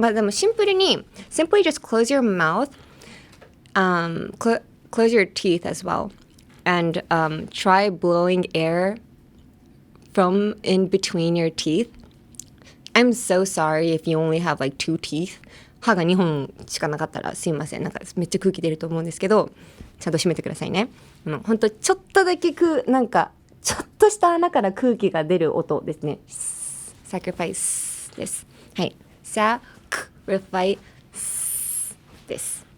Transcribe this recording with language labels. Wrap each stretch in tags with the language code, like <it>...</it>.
<ja>まあでもシンプルに</ja> <en>simply just close your mouth, close your teeth as well, and try blowing air from in between your teeth. I'm so sorry if you only have like 2 teeth.</en> <ja>歯が2本しかなかったらすいません。なんかめっちゃ空気出ると思うんですけど、ちゃんと閉めてくださいね。ほんとちょっとだけなんかちょっとした穴から空気が出る音ですね。 sacrifice です。はい。 sacrifice です。</ja>